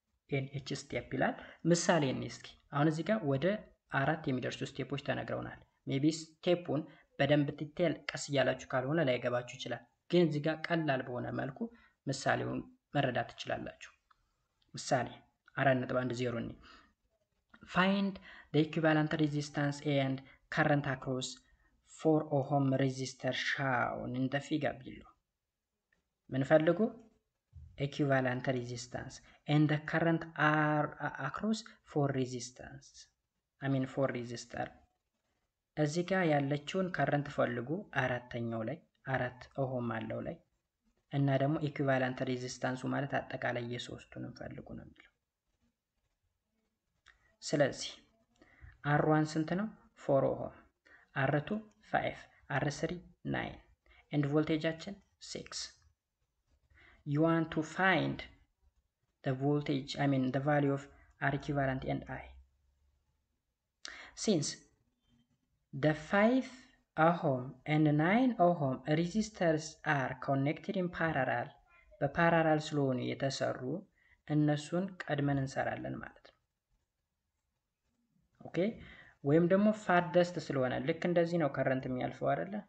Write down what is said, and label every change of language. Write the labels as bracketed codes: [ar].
[am] in each step ይላል። ምሳሌ እስኪ አሁን እዚህ ጋር ወደ 4 የሚደርሱ ስቴፖች ተነግረውናል። ሜቢ ስቴፑን በደንብ ዲቴል ቀስ እያላችሁ ካልሆነ ላይገባችሁ ይችላል። ግን እዚህ ጋር ቀላል በሆነ መልኩ ምሳሌውን መረዳት ትችላላችሁ። ምሳሌ 4.10 ነው። [en] find the equivalent resistance and current across 4 ohm resistor shown in the figure below። [am] ምን ፈልጉ? equivalent resistance and the current are across 4 resistance for resistor እዚህ ጋር ያለችውን ከረንት ፈልጉ። አራተኛው ላይ 4 ኦህም አለው ላይ እና ደግሞ ኢኩቫለንት ሬዚስታንሱ ማለት አጠቃላይ የሶስቱንም ፈልጉ ነው የሚለው። ስለዚህ R1 ስንት ነው? 4 ኦህም፣ R2 5፣ R3 9 and ቮልቴጃችን 6። [en] you want to find the voltage the value of R equivalent and I. Since the 5 ohm and 9 ohm resistors are connected in parallel [am] በፓራላል ስለሆኑ የተሰሩ እነሱን ቀድመን እንሰራለን ማለት ነው። ኦኬ ወይም ደግሞ ፋርደስት ስለሆነ ልክ እንደዚህ ነው ከረንት የሚያልፈው አይደለ?